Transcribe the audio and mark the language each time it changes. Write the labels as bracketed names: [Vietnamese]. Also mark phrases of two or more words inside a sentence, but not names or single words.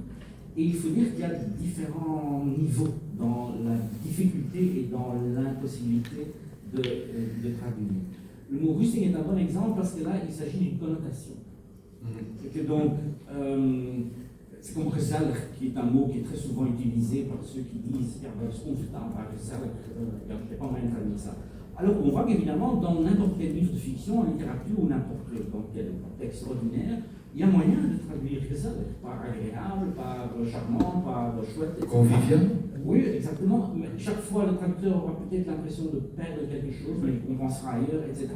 [French] Et il faut dire qu'il y a différents niveaux dans la difficulté et dans l'impossibilité de traduire. Le mot Roesting est un bon exemple parce que là, il s'agit d'une connotation. Et que donc, c'est comme gezellig, qui est un mot qui est très souvent utilisé par ceux qui disent [Dutch] ja, dat is onvertaalbaar, [French] gezellig, je n'ai pas moyen de traduire ça. Alors on voit qu'évidemment, dans n'importe quel livre de fiction, en littérature ou n'importe quel texte ordinaire, il y a moyen de traduire gezellig, par agréable, par charmant, par chouette, etc. Convivial. Oui, exactement. Mais chaque fois, le traducteur aura peut-être l'impression de perdre quelque chose, mais il compensera ailleurs, etc.